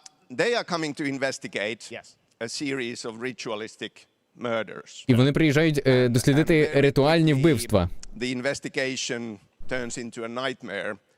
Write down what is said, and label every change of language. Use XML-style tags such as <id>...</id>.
<en>They are coming to investigate a series of ritualistic murders.</en> <uk>І вони приїжджають дослідити ритуальні вбивства.</uk> <en>The investigation turns into a nightmare.</en>